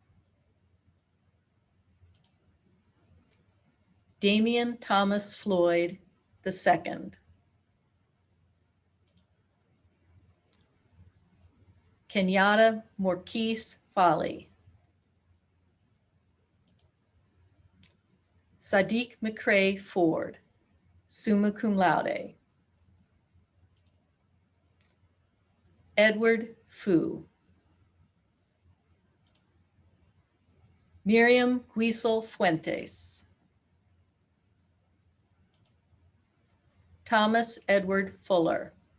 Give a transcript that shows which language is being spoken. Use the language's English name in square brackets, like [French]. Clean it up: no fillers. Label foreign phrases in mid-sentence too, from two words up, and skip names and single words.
[English] Damian Thomas Floyd II. Kenyatta Morquise Folly. Sadiq McCrae Ford, [Latin] summa cum laude. [English] Edward Fu. Miriam Guisel Fuentes. Thomas Edward Fuller.